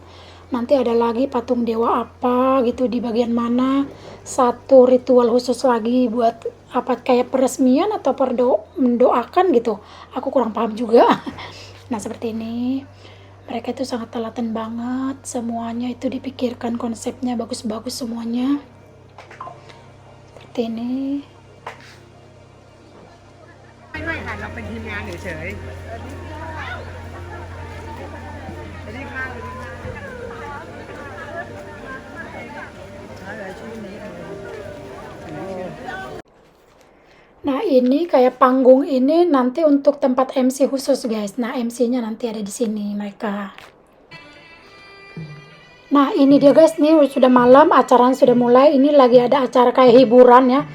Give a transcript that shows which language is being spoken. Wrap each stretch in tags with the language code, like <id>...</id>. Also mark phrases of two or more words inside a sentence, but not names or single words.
<id>Nanti ada lagi patung dewa apa gitu di bagian mana satu ritual khusus lagi buat apa kayak peresmian atau mendoakan gitu. Aku kurang paham juga. Nah seperti ini. Mereka itu sangat telaten banget. Semuanya itu dipikirkan konsepnya bagus-bagus semuanya. Seperti ini.</id> <th>ไม่ค่ะเราเป็นทีมงานเฉยๆสวัสดีค่ะสวัสดีค่ะอะไรชื่อนี้</th> <id>Nah ini kayak panggung ini nanti untuk tempat MC khusus guys. Nah MC-nya nanti ada di sini mereka. Nah ini dia guys, nih sudah malam, acaranya sudah mulai. Ini lagi ada acara kayak hiburan ya.</id>